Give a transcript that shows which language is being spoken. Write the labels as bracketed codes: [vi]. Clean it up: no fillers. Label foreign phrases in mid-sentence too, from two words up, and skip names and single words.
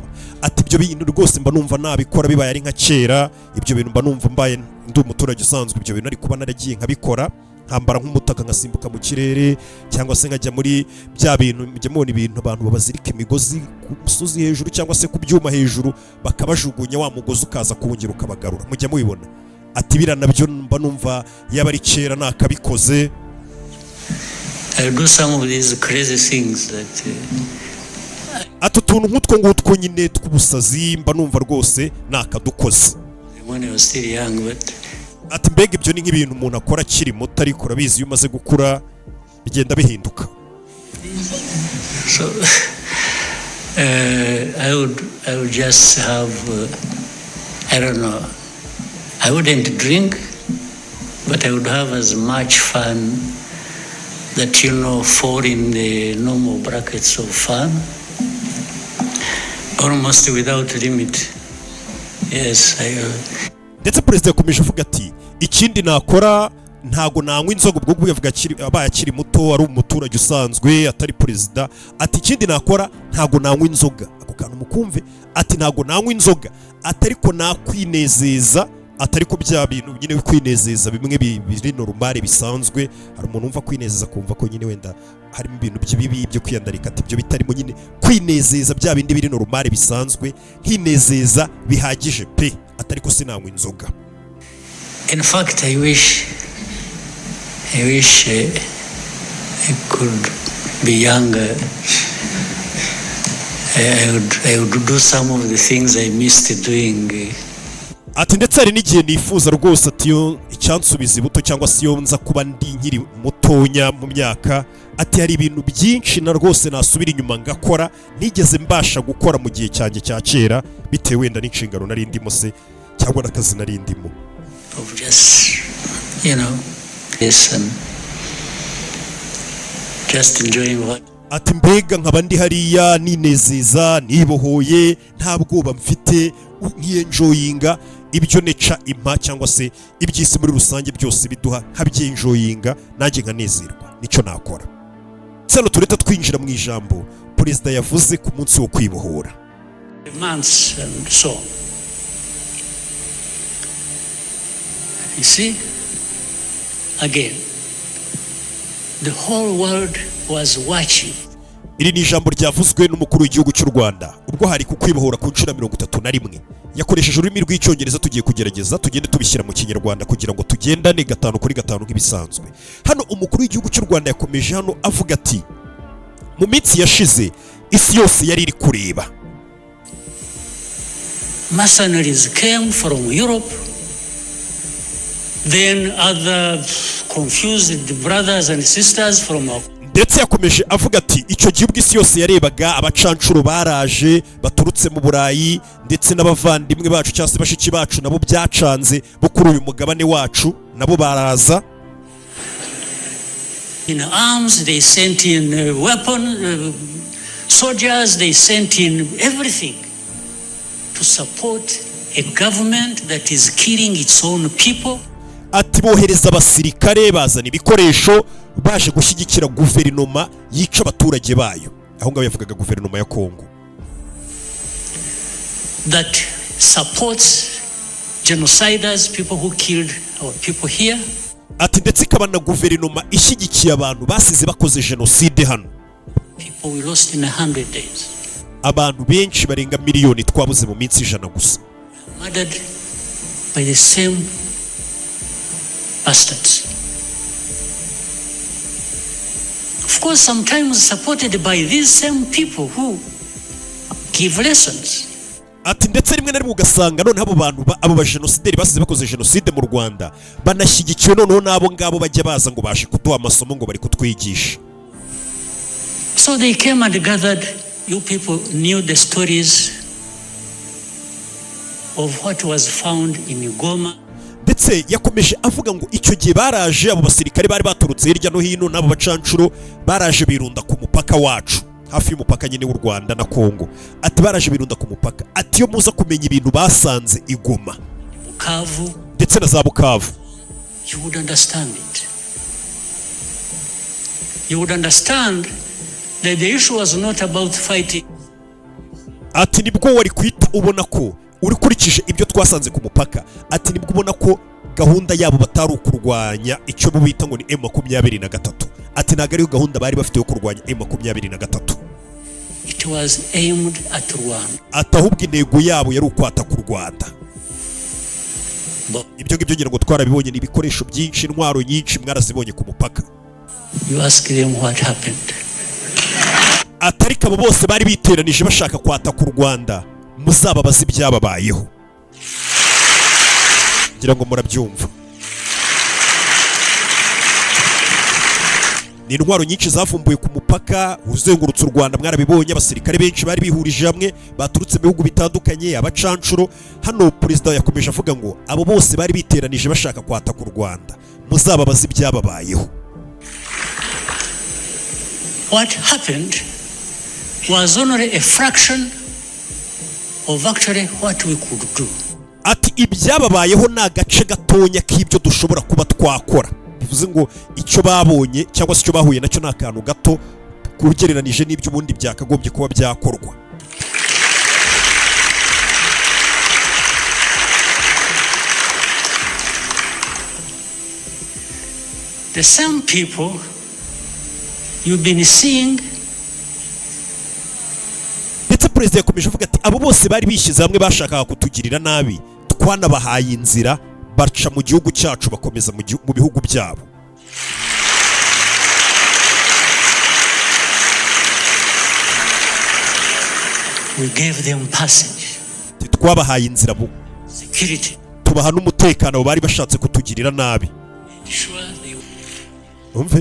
[rw] Ati ibyo bintu rwose mba numva nabikora bibaye ari nka kera, ibyo bintu mba numva mbaye ndi umuturage usanzwe, ibyo bintu ari kuba naragiye nkabikora nkambara nk'umutaka ngasimbuka mu kirere cyangwa se nkajya muri bya bintu mujya mubona ibintu abantu babazirika imigozi ku musozi hejuru cyangwa se ku byuma hejuru bakabajugunya wa mugozi ukaza kuwongera ukabagarura mujya mubibona. Ati bira nabyo mba numva yaba ari kera nakabikoze. [en] I do some of these crazy things that [rw] ati utuntu nk'utwo ngutwo nyine tw'ubusazi mba numva rwose nakadukoze. [en] when I was still young, but [rw] ati mbega ibyo ni nk'ibintu umuntu akora akiri muto ariko urabizi iyo umaze gukura bigenda bihinduka. [en] So I would just have I don't know, I wouldn't drink, but I would have as much fun that fall in the normal brackets of fun, almost without limit. Yes, [rw] ndetse perezida yakomeje avuga ati ikindi nakora ntago nanywa inzoga, ubwo bwo yavuga abaye akiri muto ari umuturage usanzwe atari perezida. Ati ikindi nakora ntago nanywa inzoga, ako kantu mukumve. Ati ntago nanywa inzoga atariko nakwinezeza, atariko bya bintu nyine kwinezeza bimwe biri normale bisanzwe. Hari umuntu umva kwinezeza kumva ko nyine wenda harimo ibintu by'ibibi byo kwiyandarika, ati ibyo bitarimo nyine kwinezeza bya bindi biri normale bisanzwe, nkinezeza bihagije pe, atariko sinanywa inzoga. [en] in fact, I wish I could be younger. I would do some of the things I missed doing. [rw] Ati ndetse hari n'igihe nifuza rwose ati yo icyansubiza ibuto cyangwa se yo nza kuba ndi nkiri mutonya mu myaka. Ati hari ibintu byinshi na rwose nasubira inyuma ngakora nigeze mbasha gukora mu gihe cyanjye cya kera bitewe wenda n'inshingano nari ndimo se cyangwa n'akazi nari ndimo. [en] Of just, listen, just enjoying what. [rw] Ati mbega nkaba ndi hariya ninezeza nibohoye nta bwoba mfite nkiyenjoyinga ibyo neca impa cyangwa se ibyisi muri rusange byose biduha nkabyenjoyinga nanjye nkanezerwa, nicyo nakora. Sano tureta twinjira mu ijambo perezida yavuze ku munsi wo kwibohora. [en] Months and so on. You see, again, the whole world was watching. [rw] Iri ni ijambo ryavuzwe n'umukuru w'igihugu cy'u Rwanda ubwo hari ku kwibohora ku nshuro 31. Yakoresheje ururimi rw'icyongereza, tugiye kugerageza tugende tubishyira mu kinyarwanda kugira ngo tugendane 5 kuri 5 nk'ibisanzwe. Hano umukuru w'igihugu cy'u Rwanda yakomeje hano avuga ati mu minsi yashize isi yose yari iri kureba. [en] Mercenaries came from Europe, then other confused brothers and sisters from [rw] ndetse yakomeje avuga ati icyo gihugu isi yose yarebaga abacancuro baraje baturutse mu Burayi ndetse n'abavandimwe bacu cyangwa se bashiki bacu nabo byacanze bo kuri uyu mugabane wacu nabo baraza. [en] In arms, they sent in weapons, soldiers, they sent in everything to support a government that is killing its own people. [rw] Ati bohereza abasirikare bazana ibikoresho baje gushyigikira guverinoma yica abaturage bayo. Aho ngaho yavugaga guverinoma ya Kongo [en] that supports genociders, people who killed our people here. [rw] Ati ndetse ikaba na guverinoma ishyigikiye abantu basize bakoze genocide hano. [en] People we lost in 100 days. [rw] abantu benshi barenga miliyoni twabuze mu minsi 100 gusa, [en] Murdered by the same bastards. Of course, sometimes supported by these same people who give lessons. [rw] ati ndetse rimwe na rimwe ugasanga noneho abo bantu abo bajenosideri basize bakoze jenoside mu Rwanda banashyigikiwe noneho n'abo ngabo bajya baza ngo bashe kuduha amasomo ngo bari kutwigisha. [en] So they came and gathered. You people knew the stories of what was found in Goma. [rw] Ndetse yakomeje avuga ngo icyo gihe baraje abo basirikare bari baturutse hirya no hino n'abo bacancuro baraje birunda ku mupaka wacu hafi y'umupaka nyine w'u Rwanda na Kongo. Ati baraje birunda ku mupaka, ati yo muza kumenya ibintu basanze i Goma Bukavu, ndetse na za Bukavu, [en] you would understand it. You would understand that the issue was not about fighting. [rw] ati nibwo wari kwita ubona ko urikurikije ibyo twasanze ku mupaka, ati nibwo ubona ko gahunda yabo batari ukurwanya icyo bita ngo ni M23. Ati ntago ariyo gahunda bari bafite yo kurwanya M23. [en] It was aimed at Rwanda. [rw] Ati ahubwo intego yabo yari ukwata ku Rwanda. Ibyo ngibyo ngira ngo twarabibonye, ni ibikoresho byinshi, intwaro nyinshi mwarazibonye ku mupaka. [en] You ask them what happened. [rw] Atariko abo bose bari biteranije bashaka kwata ku Rwanda, muzababaza ibyababayeho. Ngira ngo murabyumva. Ni intwaro nyinshi zavumbuye ku mupaka uzengurutse u Rwanda, mwarabibonye. Abasirikare benshi bari bihurije hamwe baturutse mu bihugu bitandukanye, abacancuro. Hano perezida yakomeje avuga ngo abo bose bari biteranije bashaka kwata ku Rwanda, muzababaza ibyababayeho. [en] What happened was only a fraction of actually what we could do. [rw] Ati ibyababayeho ni agace gatonya k'ibyo dushobora kuba twakora. Bivuze ngo icyo babonye cyangwa se icyo bahuye nacyo ni akantu gato kugereranije n'ibyo ubundi byakagombye kuba byakorwa. [en] The same people you've been seeing. [rw] Ndetse perezida yakomeje avuga ati abo bose bari bishyize hamwe bashakaga kutugirira nabi, twanabahaye inzira baca mu gihugu cyacu bakomeza mu bihugu byabo. [en] We gave them passage, [rw] twabahaye inzira mu security. tubaha n'umutekano bari bashatse kutugirira nabi. [en] Sure they... [rw] Umve.